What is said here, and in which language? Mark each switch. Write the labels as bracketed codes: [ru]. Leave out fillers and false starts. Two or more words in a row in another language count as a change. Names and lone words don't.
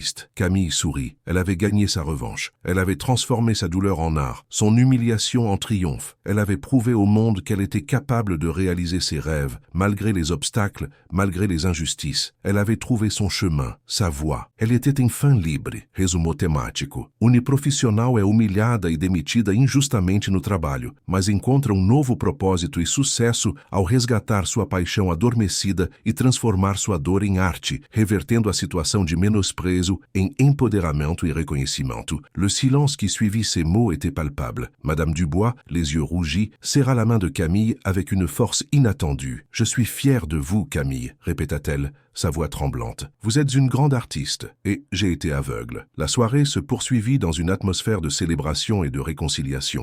[fr] » Camille sourit. Elle avait gagné sa revanche. Elle avait transformé sa douleur en art, son humiliation en triomphe. Elle avait prouvé au monde qu'elle était capable de réaliser ses rêves, malgré les obstacles, malgré les injustices. Elle avait trouvé son chemin, sa voie. Elle était enfin libre. [pt] Resumo temático. Uniprofissional é humilhada e demitida injustamente no trabalho, mas encontra novo propósito e sucesso ao resgatar sua paixão adormecida e transformar sua dor em arte, revertendo a situação de menosprezo em empoderamento e reconhecimento. [fr] Le silence qui suivit ces mots était palpable. Madame Dubois, les yeux rougis, serra la main de Camille avec une force inattendue. « Je suis fière de vous, Camille », répéta-t-elle, sa voix tremblante. « Vous êtes une grande artiste, et j'ai été aveugle. » La soirée se poursuivit dans une atmosphère de célébration et de réconciliation.